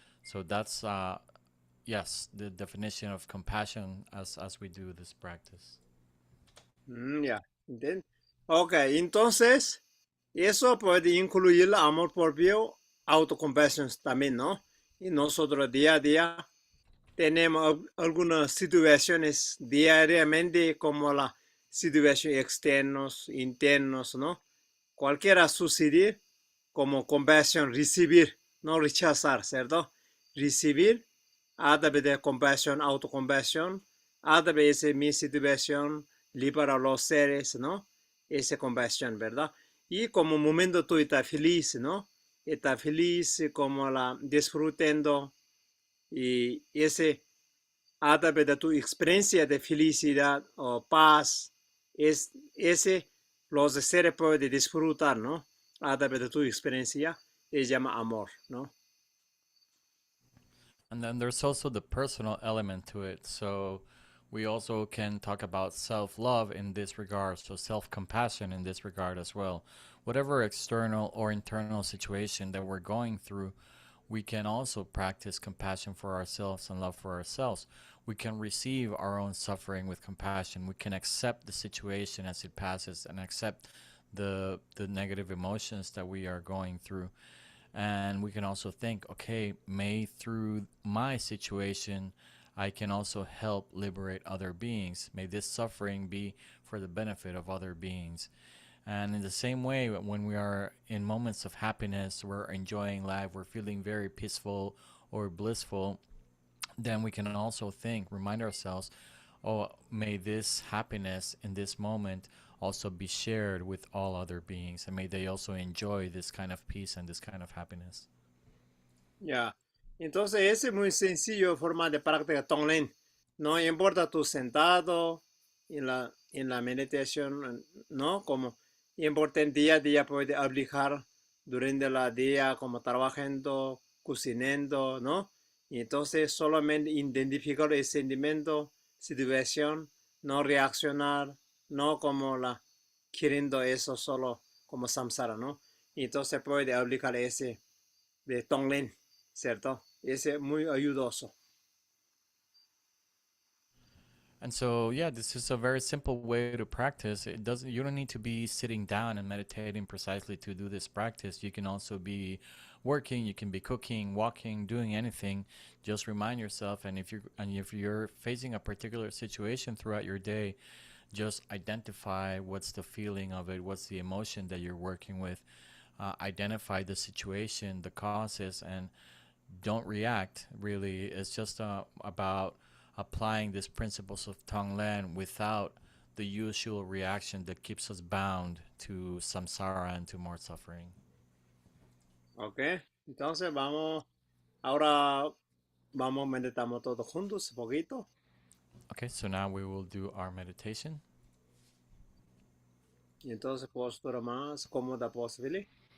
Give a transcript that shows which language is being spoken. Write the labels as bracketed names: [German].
[English] So that's yes, the definition of compassion as we do this practice. [Spanish] Ya, ¿entiendes? Ok, entonces, eso puede incluir el amor propio, autocompasión también, ¿no? Y nosotros día a día tenemos algunas situaciones diariamente como la situación externos, internos, ¿no? Cualquiera suceder como compasión, recibir, no rechazar, ¿cierto? Recibir a través de compasión, autocompasión, a través de mi situación, libera a los seres, ¿no? Esa compasión, ¿verdad? Y como momento tú estás feliz, ¿no? Estás feliz como la disfrutando y ese a través de tu experiencia de felicidad o paz, ese los seres pueden disfrutar, ¿no? A través de tu experiencia, se llama amor, ¿no? [English] And then there's also the personal element to it. So we also can talk about self love in this regard, so self compassion in this regard as well. Whatever external or internal situation that we're going through, we can also practice compassion for ourselves and love for ourselves. We can receive our own suffering with compassion. We can accept the situation as it passes and accept the negative emotions that we are going through. And we can also think, okay, may through my situation I can also help liberate other beings. May this suffering be for the benefit of other beings. And in the same way, when we are in moments of happiness, we're enjoying life, we're feeling very peaceful or blissful, then we can also think, remind ourselves, oh, may this happiness in this moment also be shared with all other beings, and may they also enjoy this kind of peace and this kind of happiness. Ya. [Spanish] Entonces, ese es muy sencillo forma de práctica Tonglen. No importa tu sentado en la meditación, ¿no? Como importa en día a día puede aplicar durante el día, como trabajando, cocinando, ¿no? Y entonces solamente identificar el sentimiento, situación, no reaccionar, no como la queriendo eso solo como samsara, ¿no? Y entonces puede aplicar ese de Tonglen. ¿Cierto? Ese es muy ayudoso. [English] And so, yeah, this is a very simple way to practice. It doesn't. You don't need to be sitting down and meditating precisely to do this practice. You can also be working. You can be cooking, walking, doing anything. Just remind yourself. And if you're facing a particular situation throughout your day, just identify what's the feeling of it, what's the emotion that you're working with. Identify the situation, the causes, and don't react. Really, it's just about applying these principles of Tonglen without the usual reaction that keeps us bound to samsara and to more suffering. [Spanish] Ok, entonces ahora vamos, meditamos todos juntos un poquito. [English] Okay, so now we will do our meditation. [Spanish] Y entonces postura más cómoda posible.